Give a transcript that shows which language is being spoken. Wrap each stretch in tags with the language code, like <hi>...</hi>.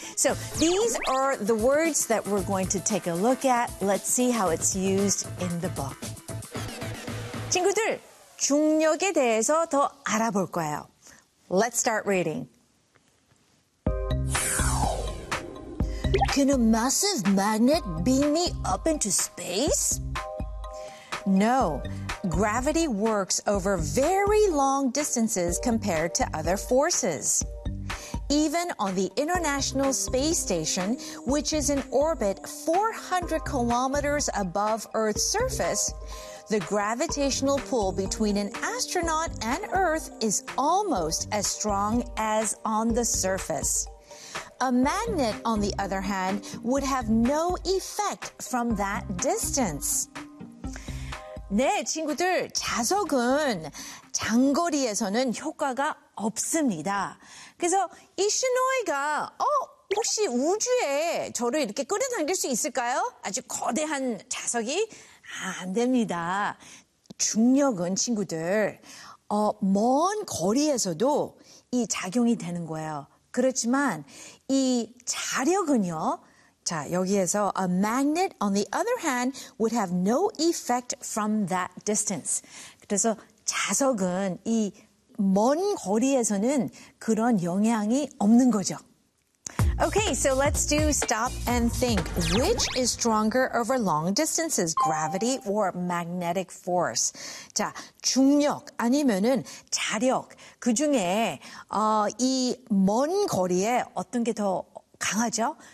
<en>So these are the words that we're going to take a look at. Let's see how it's used in the book.</en> <ko>친구들, 중력에 대해서 더 알아볼 거예요.</ko> <en>Let's start reading. 'Can a massive magnet beam me up into space?' 'No, gravity works over very long distances compared to other forces. Even on the International Space Station, which is in orbit 400 kilometers above Earth's surface, the gravitational pull between an astronaut and Earth is almost as strong as on the surface. A magnet, on the other hand, would have no effect from that distance.</en> <ko>네, 친구들, 자석은 장거리에서는 효과가 없습니다. 그래서 이 시노이가 혹시 우주에 저를 이렇게 끌어당길 수 있을까요? 아주 거대한 자석이? 아, 안 됩니다. 중력은 친구들, 먼 거리에서도 이 작용이 되는 거예요. 그렇지만 이 자력은요, 자, 여기에서</ko> <en>a magnet on the other hand would have no effect from that distance.</en> <ko>그래서 자석은 이 먼 거리에서는 그런 영향이 없는 거죠.</ko> <en>Okay, so let's do stop and think. Which is stronger over long distances, gravity or magnetic force?</en> <ko>자, 중력 아니면은 자력. 그 중에 이 먼 거리에 어떤 게 더 강하죠?</ko>